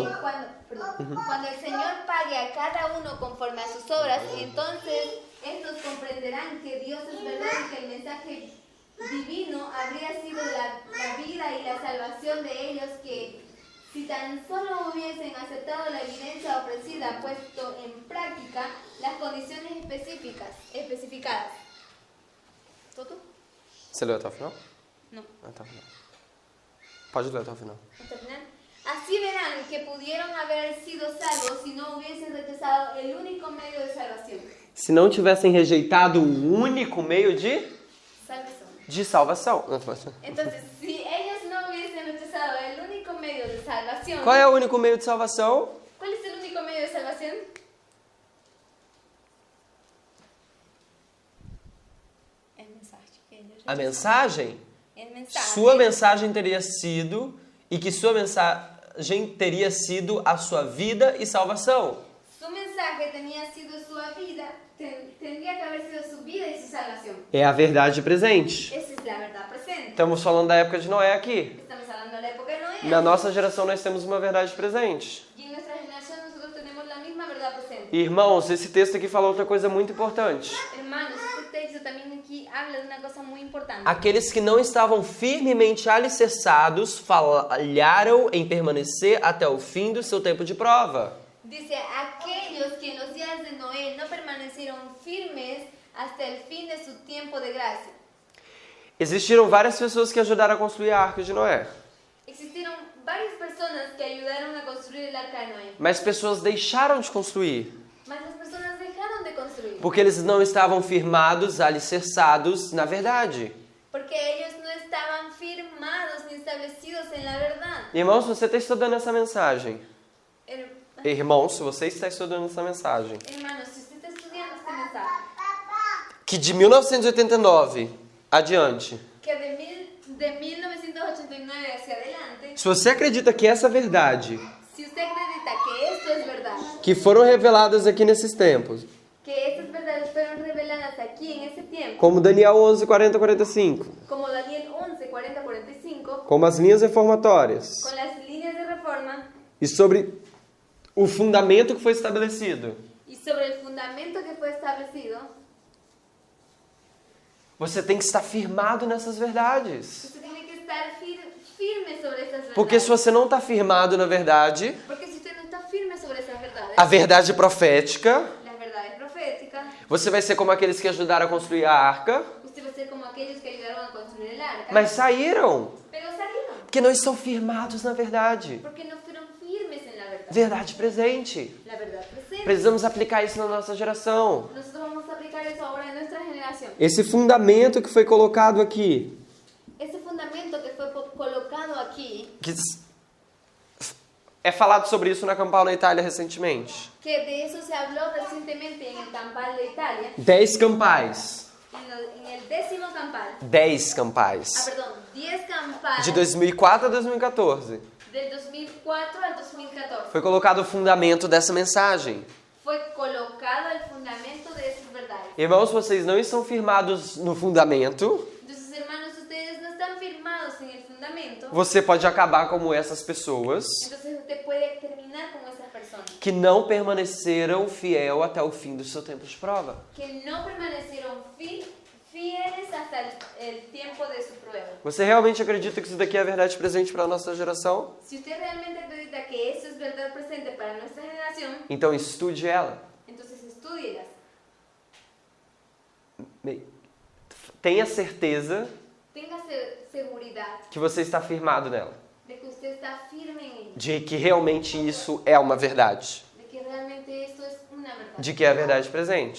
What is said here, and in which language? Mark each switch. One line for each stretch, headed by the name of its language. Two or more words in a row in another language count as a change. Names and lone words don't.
Spanish: Cuando el Señor pague a cada uno conforme a sus obras, entonces estos comprenderán que Dios es verdad y que el mensaje divino habría sido la vida y la salvación de ellos, que si tan solo hubiesen aceptado la evidencia ofrecida, puesto en práctica las condiciones especificadas. ¿Todo?
Portuguese: você leu até o final?
Spanish: No.
Portuguese: Até o final. Pode ler até o final.
Spanish: ¿Hasta el final? Así verán que pudieron haber sido salvos si no hubiesen rechazado el único medio de salvación.
Portuguese: Se não tivessem rejeitado o único meio de
Spanish: Salvación.
Portuguese: salvação.
Spanish: Entonces, si ellos no hubiesen rechazado el único medio de salvación,
Portuguese: Qual é o único meio de salvação?
Spanish: ¿cuál es el único medio de salvación? El mensaje que ellos
Portuguese: A
Spanish: rechazaron.
Portuguese: mensagem?
Spanish: El mensaje.
Portuguese: Sua mensagem teria sido, e que sua mensagem teria sido a sua vida e salvação.
Spanish: Su mensaje tenía sido su vida, tendría que haber sido su vida y su salvación.
Portuguese: É a verdade presente.
Spanish: Esa es la verdad presente.
Portuguese: Estamos falando da época de Noé aqui.
Spanish: Estamos hablando de la época de Noé.
Portuguese: Na nossa geração nós temos uma verdade presente.
Spanish: Y en nuestra generación nosotros tenemos la misma verdad presente.
Portuguese: Irmãos, esse texto aqui fala outra coisa muito importante.
Spanish: Hermanos, este texto también aquí habla de una cosa muy importante.
Portuguese: Aqueles que não estavam firmemente alicerçados falharam em permanecer até o fim do seu tempo de prova.
Spanish: Dice, aquellos que en los días de Noé no permanecieron firmes hasta el fin de su tiempo de gracia.
Portuguese: Existiram várias pessoas que ajudaram a construir a Arca de Noé.
Spanish: Existieron varias personas que ayudaron a construir el arca de Noé.
Portuguese: Mas pessoas deixaram de construir.
Spanish: Mas las personas dejaron de construir.
Portuguese: Porque eles não estavam firmados, alicerçados na verdade.
Spanish: Porque ellos no estaban firmados ni establecidos en la verdad.
Portuguese: Irmãos, você está estudando essa mensagem. Irmãos, se você está estudando essa mensagem.
Spanish: Hermanos, si usted está estudiando este mensaje,
Portuguese: Que de 1989 adiante.
Spanish: que de 1989 hacia adelante,
Portuguese: Se você acredita que essa verdade,
Spanish: si usted acredita que esto es verdad,
Portuguese: que foram reveladas aqui nesses tempos.
Spanish: que estas verdades fueron reveladas aquí en ese tiempo,
Portuguese: Como Daniel 11, 40, 45.
Spanish: como Daniel 11, 40, 45,
Portuguese: Como as linhas reformatórias.
Spanish: con las líneas de reforma
Portuguese: E sobre o fundamento que foi estabelecido.
Spanish: y sobre el fundamento que fue establecido,
Portuguese: Você tem que estar firmado nessas verdades.
Spanish: usted tiene que estar firme sobre estas verdades.
Portuguese: Porque se você não está firmado na verdade,
Spanish: Porque si usted no está firme sobre esas verdades,
Portuguese: a verdade profética,
Spanish: las verdades proféticas,
Portuguese: você vai ser como aqueles que ajudaram a construir a arca,
Spanish: usted va a ser como aquellos que ayudaron a construir el arca,
Portuguese: mas saíram,
Spanish: pero salieron,
Portuguese: porque não estão firmados na verdade.
Spanish: porque no fueron firmes en la verdad.
Portuguese: Verdade presente.
Spanish: La verdad presente.
Portuguese: Precisamos aplicar isso na nossa geração.
Spanish: Nosotros vamos a aplicar eso ahora en nuestra generación.
Portuguese: Esse fundamento que foi colocado aqui,
Spanish: Ese fundamento que fue colocado aquí,
Portuguese: que é falado sobre isso na Campal na Itália recentemente.
Spanish: que de eso se habló recientemente en el Campal de Italia,
Portuguese: 10 campais.
Spanish: en el 10º Campal,
Portuguese: 10 campais.
Spanish: perdón, 10 campales
Portuguese: De 2004 a 2014.
Spanish: del 2004 al 2014.
Portuguese: Foi colocado o fundamento dessa mensagem.
Spanish: Fue colocado el fundamento de esas verdades.
Portuguese: Irmãos, vocês não estão firmados no fundamento,
Spanish: Entonces, hermanos, ustedes no están firmados en el fundamento.
Portuguese: você pode acabar como essas pessoas
Spanish: Entonces usted puede terminar como esas personas
Portuguese: que não permaneceram fiel até o fim do seu tempo de prova.
Spanish: que no permanecieron fieles hasta el tiempo de su prueba.
Portuguese: Você realmente acredita que isso daqui é a verdade presente para a nossa geração?
Spanish: Si usted realmente acredita que eso es verdad presente para nuestra generación,
Portuguese: Então estude ela.
Spanish: entonces estúdielas.
Portuguese: Tenha certeza
Spanish: Tenga seguridad
Portuguese: que você está firmado nela.
Spanish: de que usted está firme en ello,
Portuguese: De que realmente isso é uma verdade.
Spanish: de que realmente esto es una verdad,
Portuguese: De que é a verdade presente.